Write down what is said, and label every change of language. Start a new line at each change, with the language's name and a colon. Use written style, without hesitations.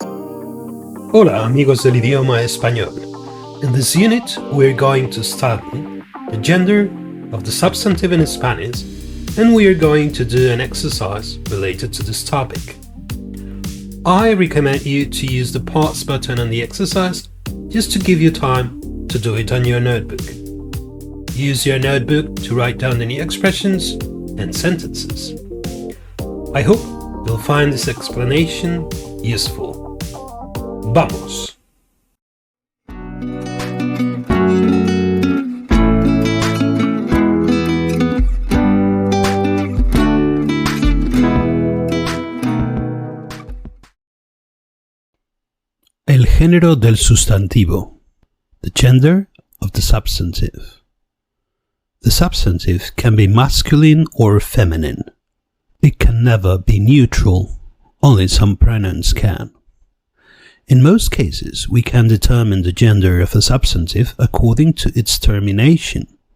Spanish: Hola amigos del idioma español.
English: In this unit we're going to study the gender of the substantive in Spanish, and we are going to do an exercise related to this topic. I recommend you to use the pause button on the exercise just to give you time to do it on your notebook. Use your notebook to write down the new expressions and sentences. I hope you'll find this explanation useful.
Spanish: ¡Vamos! El género del sustantivo.
English: The gender of the substantive. The substantive can be masculine or feminine. It can never be neutral, only some pronouns can. In most cases, we can determine the gender of a substantive according to its termination.